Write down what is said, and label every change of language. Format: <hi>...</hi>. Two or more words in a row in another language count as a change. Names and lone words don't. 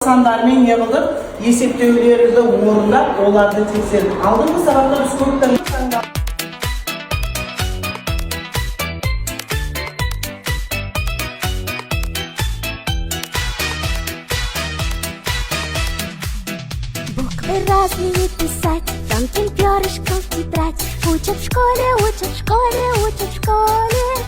<kk>сандармен не қылдық? Есептеулерді орындап, оларды тексердік. Алдыңғы сабақта біз көп</kk> <ru>Буквы разные писать, тонким перышком в тетрадь. Учат в школе, учат в школе, учат в школе.</ru>